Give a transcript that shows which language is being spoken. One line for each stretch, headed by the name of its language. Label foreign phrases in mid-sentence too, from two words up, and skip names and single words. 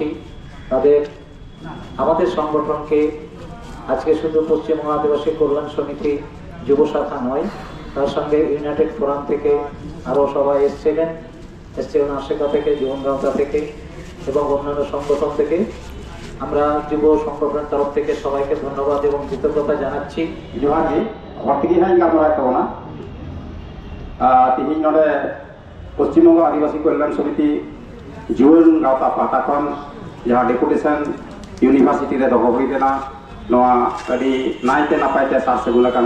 Bangla: তাদের আমাদের সংগঠনকে আজকে শুধু পশ্চিমবঙ্গ আদিবাসী কল্যাণ সমিতি যুব শাখা নয়, তার সঙ্গে ইউনাইটেড ফোরাম থেকে আরও সবাই এসেছিলেন আশেকা থেকে, জীবনগাঁওতা থেকে এবং অন্যান্য সংগঠন থেকে। আমরা যুব সংগঠনের তরফ থেকে সবাইকে ধন্যবাদ এবং কৃতজ্ঞতা জানাচ্ছি।
Santali: ᱡᱚᱦᱟᱨ ᱜᱮ ᱦᱚᱲ ᱛᱮᱜᱮ ᱦᱟᱸᱜ ᱤᱧ ᱜᱟᱞᱢᱟᱨᱟᱣᱮᱫ ᱛᱟᱵᱚᱱᱟ। ᱛᱮᱦᱮᱧ ᱱᱚᱰᱮ ᱯᱚᱥᱪᱤᱢ ᱵᱚᱝᱜᱚ ᱟᱹᱫᱤᱵᱟᱹᱥᱤ ᱠᱚল্যাণ ᱥᱚᱢᱤᱛᱤ ᱡᱩᱣᱟᱹᱱ ᱜᱟᱶᱛᱟ ᱯᱟᱦᱴᱟ ᱠᱷᱚᱱ ᱡᱟᱦᱟᱸ ᱰᱮᱯᱩᱴᱮᱥᱚᱱ ᱤᱭᱩᱱᱤᱵᱷᱟᱨᱥᱤᱴᱤ ᱨᱮ ᱫᱚᱦᱚ ᱦᱩᱭ ᱞᱮᱱᱟ, ᱱᱚᱣᱟ ᱟᱹᱰᱤ ᱱᱟᱭᱛᱮ ᱱᱟᱯᱟᱭᱛᱮ ᱥᱟᱨ ᱥᱟᱹᱜᱩᱱ ᱟᱠᱟᱱᱟ।